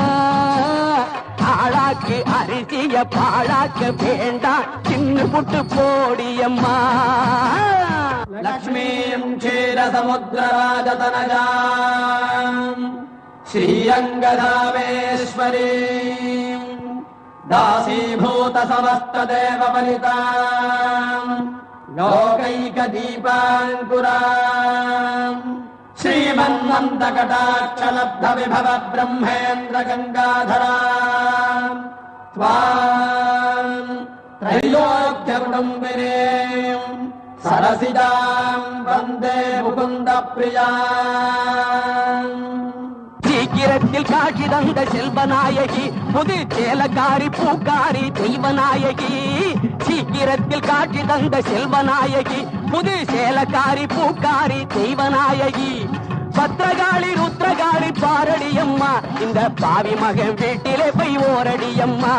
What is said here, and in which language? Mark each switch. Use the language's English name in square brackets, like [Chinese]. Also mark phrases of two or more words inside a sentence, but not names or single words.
[Tamil] ஆளாக்கு அரிசிய பாழாக்க வேண்டாம் தின்னு புட்டு போடியம்மா. [Sanskrit] लक्ष्मीं क्षीरसमुद्रराजतनयां श्रीरङ्गधामेश्वरीम् दासीभूत समस्तदेववनिताम् लोकैकदीपाङ्कुराम् श्रीमन्मन्दकटाक्षलब्धविभव ब्रह्मेन्द्र गङ्गाधराम् त्वाम् त्रैलोक्यकुटुम्बिनीम् सरसिजाम् वन्दे मुकुन्दप्रियाम् [Tamil] சீக்கிரத்தில் காட்சி தந்த செல்வநாயகி புது சேலக்காரி பூக்காரி தெய்வநாயகி. சீக்கிரத்தில் காட்சி தந்த செல்வநாயகி புது சேலக்காரி பூக்காரி தெய்வநாயகி. பத்ரகாளி ருத்ரகாளி பாரடியம்மா இந்த பாவி மகன் வீட்டிலே போய் ஓரடியம்மா.